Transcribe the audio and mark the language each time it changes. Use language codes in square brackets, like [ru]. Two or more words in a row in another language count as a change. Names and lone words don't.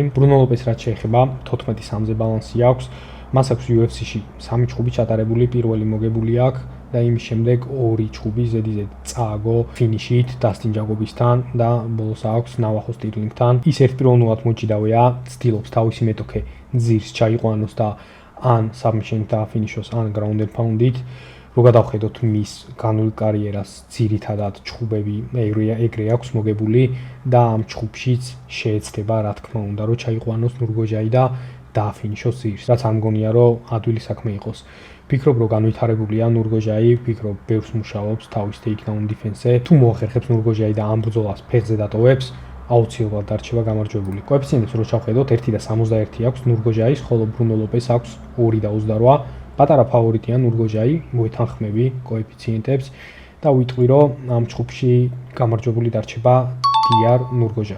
[ka] ბრუნო ლოპეს რაც შეეხება 14-3-ზე ბალანსი აქვს, მას აქვს UFC-ში 3 ჩხუბი ჩატარებული, პირველი მოგებული აქვს და იმის შემდეგ 2 ჩხუბი ზედიზედ წააგო ფინიშით დასტინ ჯაკობისთან და ბოლოს აქვს ნავახო სტირლინგთან. ის ერთპიროვნულად მოჭიდავია, ცდილობს თავისი მეტოქე ძირს ჩაიყვანოს და ან საბმიშენით დააფინიშოს, ან [en] ground and pound- [ka] ით. რო გადავხედოთ მის განულ კარიერას, ძირითადად ჩხუბები ეგრე აქვს მოგებული და ამ ჩხუბშიც შეეცდება, რა თქმა უნდა, რომ ჩაიყვანოს ნურგოჟაი და დააფინიშოს ძირს. რაც არ მგონია, რომ ადვილი საქმე იყოს. ფიქრობ, რომ განვითარებულია ნურგოჟაი, ფიქრობ, ბევრს მუშაობს თავის [en] takedown defense- [ka] ზე. თუ მოახერხებს ნურგოჟაი და ამ ბრძოლას ფეხზე დატოვებს, აუცილებლად დარჩება გამარჯვებული. კოეფიციენტებს რო ჩავხედოთ, 1.61 აქვს ნურგოჟაის, ხოლო ბრუნო ლოპეს აქვს 2.28. პატარა ფავორიტია ნურგოჟაი, მოეთანხმები კოეფიციენტებს და ვიტყვი, რომ ამ ჩხუბში გამარჯვებული დარჩება დიარ ნურგოჟაი.